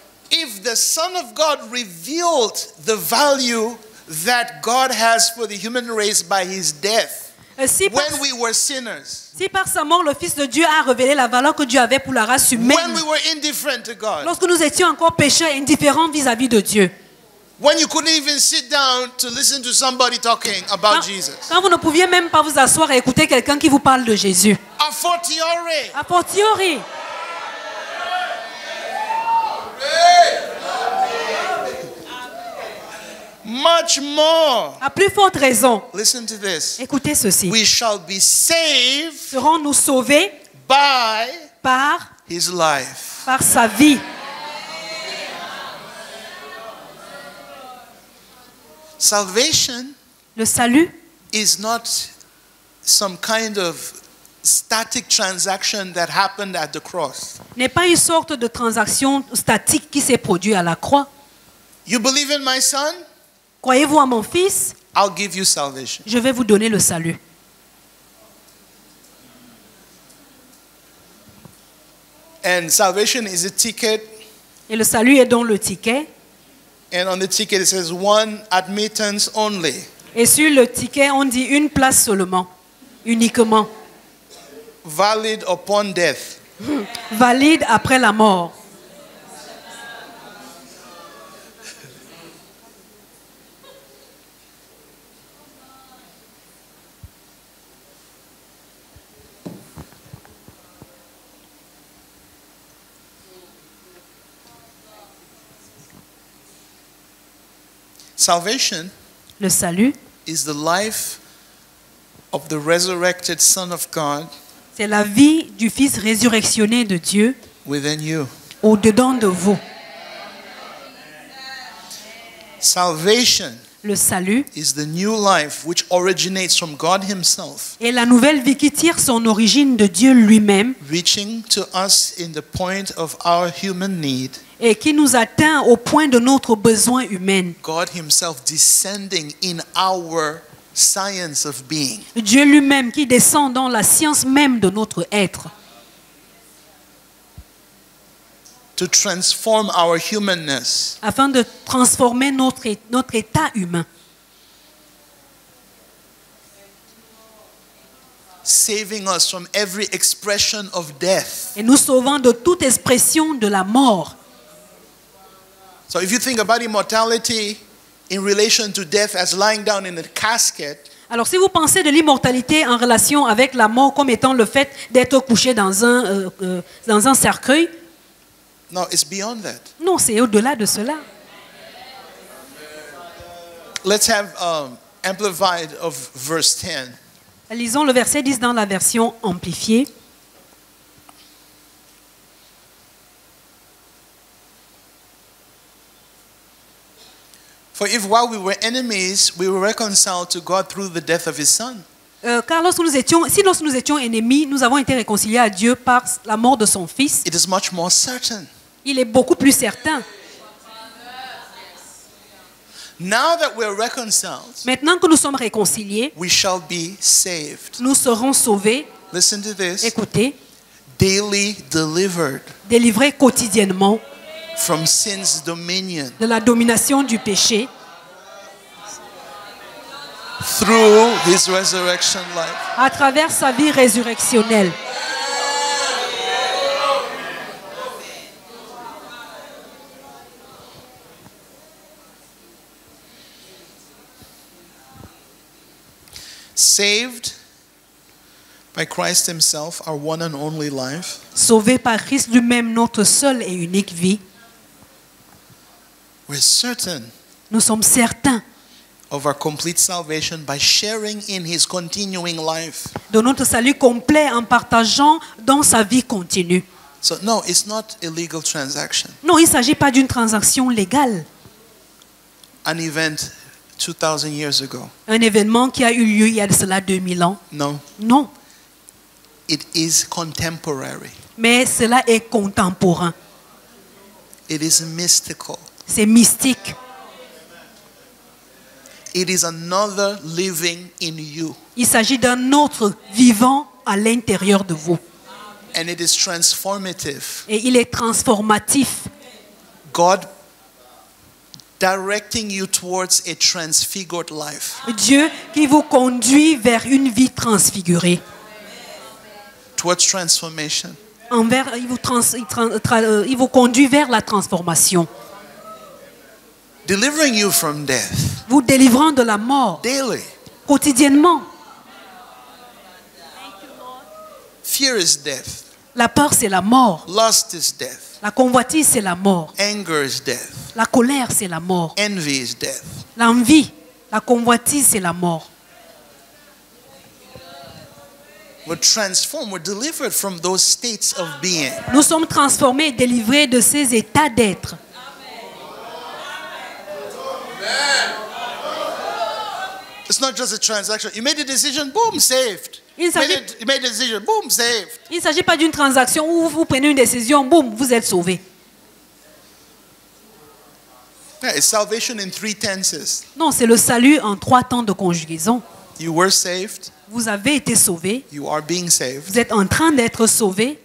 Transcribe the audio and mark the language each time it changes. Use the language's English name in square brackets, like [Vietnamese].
[English] If the Son of God revealed the value that God has for the human race by his death [French] Si par, [English] when we were sinners, [French] si par sa mort, le Fils de Dieu a révélé la valeur que Dieu avait pour la race [English] when [French] humaine, [English] we were indifferent to God, [French] lorsque nous étions encore pécheurs et indifférents vis-à-vis de Dieu, [English] when you couldn't even sit down to listen to somebody talking about [French] quand, [English] Jesus, [French] quand vous ne pouviez même pas vous asseoir et écouter quelqu'un qui vous parle de Jésus, [English] a fortiori, [French] a fortiori, [English] much more. [French] à plus forte raison, [English] Listen to this. [French] écoutez ceci, [English] We shall be saved [French] serons-nous sauvés [English] by [French] par [English] his life. [French] sa vie. [English] Salvation [French] Le salut [English] is not some kind of static transaction that happened at the cross. [French] n'est pas une sorte de transaction statique qui s'est produite à la croix. [English] You believe in my son? [French] Croyez-vous à mon Fils? [English] I'll give you salvation. [French] Je vais vous donner le salut. [English] And salvation is a ticket, [French] Et le salut est donc le ticket. [English] and on the ticket it says one admittance only. [French] Et sur le ticket, on dit une place seulement, uniquement, [English] Valid upon death. [French] valide après la mort. [English] Salvation [French] Le salut, [English] is the life of the resurrected Son of God [French] c'est la vie du Fils résurrectionné de Dieu [English] within you. [French] au-dedans de vous. [English] Salvation [French] Le salut [English] is the new life which originates from God Himself, [French] est la nouvelle vie qui tire son origine de Dieu lui-même [English] reaching to us in the point of our human need. [French] et qui nous atteint au point de notre besoin humain. [English] God Himself descending in our science of being. [French] Dieu lui-même qui descend dans la science même de notre être [English] To transform our humanness [French] afin de transformer notre état humain, [English] saving us from every expression of death. [French] et nous sauvant de toute expression de la mort. [English] So if you think about immortality in relation to death as lying down in a casket, [French] Alors si vous pensez de l'immortalité en relation avec la mort comme étant le fait d'être couché dans un cercueil, [English] no, it's beyond that. [French] non, c'est au-delà de cela. [English] Let's have amplified of verse 10. [French] Lisons le verset 10 dans la version amplifiée. [English] For if while we were enemies, we were reconciled to God through the death of His Son, [French] Car lorsque nous étions ennemis, nous avons été réconciliés à Dieu par la mort de son Fils. [English] it is much more certain. [French] Il est beaucoup plus certain. [English] Now that we're reconciled, [French] Maintenant que nous sommes réconciliés, [English] we shall be saved. [French] nous serons sauvés, [English] Listen to this. [French] écoutez, [English] Daily delivered [French] délivrés quotidiennement [English] from sin's dominion [French] de la domination du péché [English] through His resurrection life. [French] à travers sa vie résurrectionnelle. [English] Saved by Christ Himself, our one and only life. [French] Sauvés par Christ lui-même, notre seule et unique vie, [English] We're certain [French] nous sommes certains [English] of our complete salvation by sharing in His continuing life. [French] de notre salut complet en partageant dans sa vie continue. [English] So no, it's not a legal transaction. [French] Non, il ne s'agit pas d'une transaction légale. [English] An event 2000 years ago. [French] Un événement qui a eu lieu il y a de cela 2000 ans. [English] No, [French] Non, [English] it is contemporary. [French] mais cela est contemporain. [English] It is mystical. [French] C'est mystique. [English] It is another living in you. [French] Il s'agit d'un autre vivant à l'intérieur de vous. [English] And it is transformative. [French] Et il est transformatif. [English] God directing you towards a transfigured life, [French] Dieu qui vous conduit vers une vie transfigurée. [English] towards transformation. [French] Il vous conduit vers la transformation. [English] Delivering you from death [French] Vous délivrant de la mort [English] daily. [French] quotidiennement. [English] Fear is death. [French] La peur, c'est la mort. [English] Lust is death. [French] La convoitise, c'est la mort. [English] Anger is death. [French] La colère, c'est la mort. [English] Envy is death. [French] L'envie, la convoitise, c'est la mort. [English] We're transformed. We're delivered from those states of being. [French] Nous sommes transformés et délivrés de ces états d'être. [English] It's not just a transaction. You made a decision, boom, saved. [French] Il s'agit- [English] You made a decision, boom, saved. [French] Il ne s'agit pas d'une transaction où vous prenez une décision, boum, vous êtes sauvé. [English] Yeah, it's salvation in 3 tenses. [French] Non, c'est le salut en 3 temps de conjugaison. [English] You were saved. [French] Vous avez été sauvé, [English] You are being saved. [French] vous êtes en train d'être sauvé